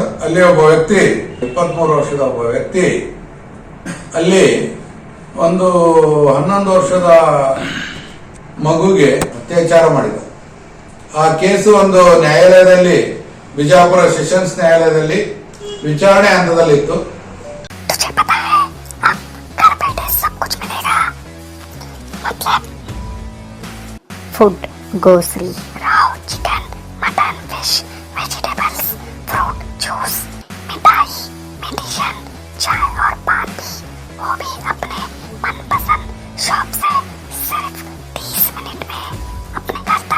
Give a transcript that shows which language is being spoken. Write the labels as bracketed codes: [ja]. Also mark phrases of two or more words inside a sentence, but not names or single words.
[kn] ಅಲ್ಲಿ ಒಬ್ಬ ವ್ಯಕ್ತಿ 23 ವರ್ಷದ ಒಬ್ಬ ವ್ಯಕ್ತಿ ಅಲ್ಲಿ ಒಂದು 11 ವರ್ಷದ ಮಗುಗೆ ಅತ್ಯಾಚಾರ ಮಾಡಿದ. ಆ ಕೇಸು ಒಂದು ನ್ಯಾಯಾಲಯದಲ್ಲಿ, ಬಿಜಾಪುರ ಸೆಷನ್ಸ್ ನ್ಯಾಯಾಲಯದಲ್ಲಿ ವಿಚಾರಣೆ ಹಂತದಲ್ಲಿತ್ತು. [en] food, grocery, raw, chicken, mutton, fish, vegetables, fruit, juice, [hi] मिठाई, मेडिसिन, चाय और पान भी, वो भी अपने मनपसंद शॉप से सिर्फ 30 मिनट में अपने घर तक।